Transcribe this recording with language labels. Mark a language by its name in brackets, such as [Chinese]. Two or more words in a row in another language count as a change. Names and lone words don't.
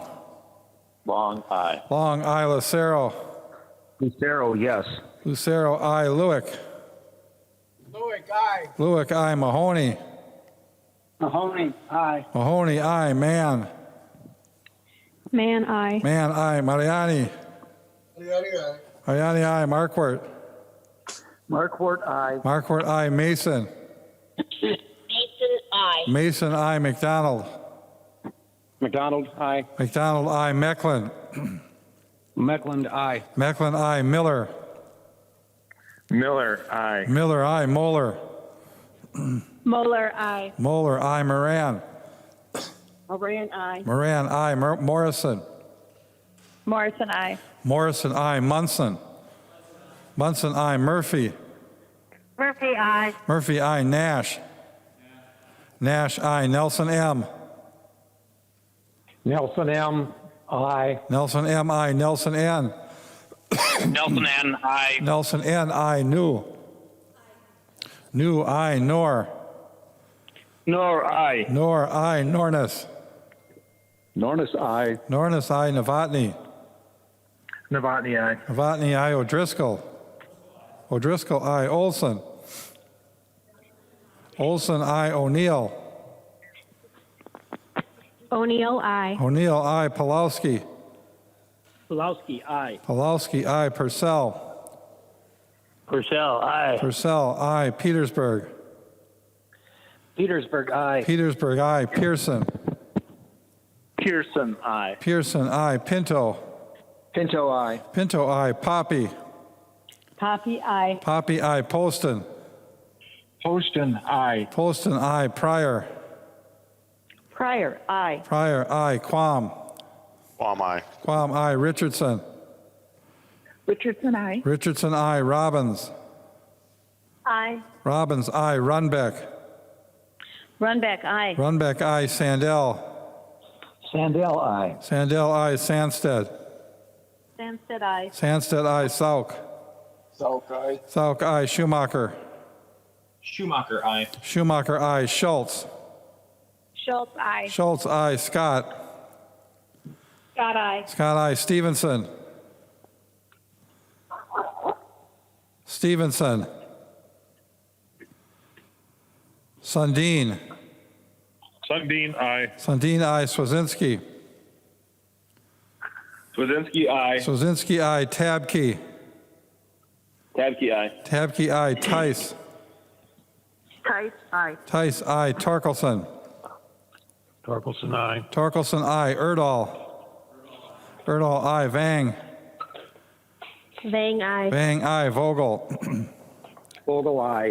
[English] Long, aye. Long, aye. Lucero. Lucero, yes. Lucero, aye. Lewick. Lewick, aye. Lewick, aye. Mahoney. Mahoney, aye. Mahoney, aye. Mann. Man, I. Mann, aye. Mariani. Mariani, aye. Mariani, aye. Markwart. Markwart, aye. Markwart, aye. Mason. Mason, I. Mason, aye. McDonald. McDonald, aye. McDonald, aye. Mecklen. Meckland, aye. Mecklen, aye. Miller. Miller, aye. Miller, aye. Moeller. Moeller, I. Moeller, aye. Moran. Moran, I. Moran, aye. Morrison. Morrison, I. Morrison, aye. Munson. Munson, aye. Murphy. Murphy, I. Murphy, aye. Nash. Nash, aye. Nelson M. Nelson M, aye. Nelson M, aye. Nelson N. Nelson N, aye. Nelson N, aye. New. New, aye. Nor. Nor, aye. Nor, aye. Nornis. Nornis, aye. Nornis, aye. Novotny. Novotny, aye. Novotny, aye. O'Driscoll. O'Driscoll, aye. Olson. Olson, aye. O'Neill. O'Neill, I. O'Neill, aye. Pulowski. Pulowski, aye. Pulowski, aye. Purcell. Purcell, aye. Purcell, aye. Petersburg. Petersburg, aye. Petersburg, aye. Pearson. Pearson, aye. Pearson, aye. Pinto. Pinto, aye. Pinto, aye. Poppy. Poppy, I. Poppy, aye. Poston. Poston, aye. Poston, aye. Pryor. Pryor, I. Pryor, aye. Quam. Quam, aye. Quam, aye. Richardson. Richardson, I. Richardson, aye. Robbins. I. Robbins, aye. Runbeck. Runback, I. Runbeck, aye. Sandell. Sandell, aye. Sandell, aye. Sandsted. Sandsted, I. Sandsted, aye. Sauk. Salk, aye. Sauk, aye. Schumacher. Schumacher, aye. Schumacher, aye. Schultz. Schultz, I. Schultz, aye. Scott. Scott, I. Scott, aye. Stevenson. Stevenson. Sundin. Sundin, aye. Sundin, aye. Swazinski. Swazinski, aye. Swazinski, aye. Tabke. Tabke, aye. Tabke, aye. Tice. Tice, I. Tice, aye. Torkelson. Torkelson, aye. Torkelson, aye. Erdahl. Erdahl, aye. Vang. Vang, I. Vang, aye. Vogel. Vogel, aye.